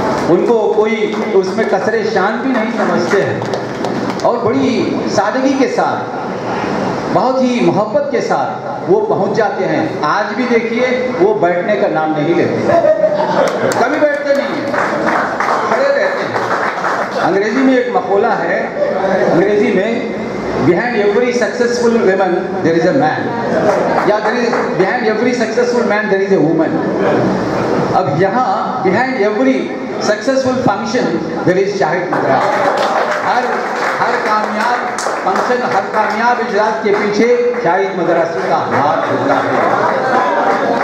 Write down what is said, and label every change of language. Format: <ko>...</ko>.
<ur>ان کو کوئی اس میں کسر شان بھی نہیں سمجھتے ہیں اور بڑی سادگی کے ساتھ، بہت ہی محبت کے ساتھ وہ پہنچ جاتے ہیں. آج بھی دیکھیے وہ بیٹھنے کا نام نہیں لیتے، کبھی بیٹھتے نہیں ہیں، کھڑے رہتے ہیں. انگریزی میں ایک مقولہ ہے، انگریزی میں</ur> <en>behind every successful woman there is a man،</en> <ur>یا</ur> <en>behind every successful man there is a woman.</en> <ur>اب یہاں</ur> <en>behind every successful function there is</en> <ur>شاہد مدراسی. ہر کامیاب فنکشن، ہر کامیاب اجلاس کے پیچھے شاہد مدراسی کا ہاتھ ہوتا ہے.</ur>